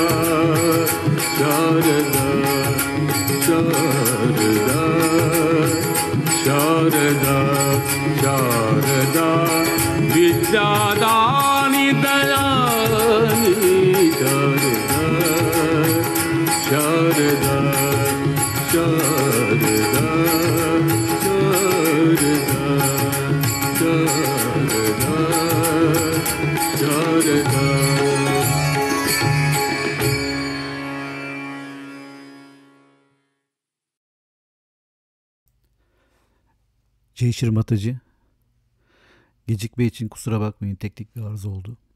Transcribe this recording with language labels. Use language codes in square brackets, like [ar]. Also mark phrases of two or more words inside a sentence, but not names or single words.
[sa] शारदा शारदा शारदा शारदा विद्यादानी दयानी शारदा शारदा शारदा शारदा शारदा शारदा. [tr] Shri Mataji, gecikme için kusura bakmayın, teknik bir arıza oldu.